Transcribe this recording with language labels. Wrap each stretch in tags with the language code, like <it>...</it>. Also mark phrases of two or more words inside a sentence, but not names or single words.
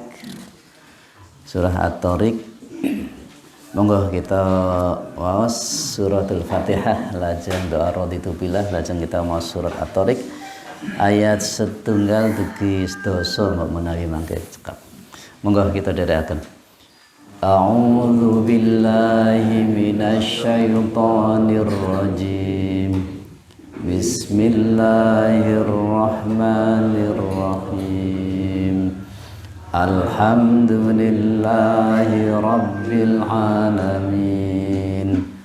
<jv>Surah At-Thariq, monggo kita waos suratul Fatihah, lajeng doa</jv> <ar>رضيت بالله,</ar> <jv>lajeng kita maos surat At-Thariq ayat setunggal dugi sedasa menawi mangke cekap. Monggo kita dherekaken.</jv> <ar>أعوذ بالله من الشيطان الرجيم. Bismillahirrahmanirrahim. الحمد لله رب العالمين.</ar>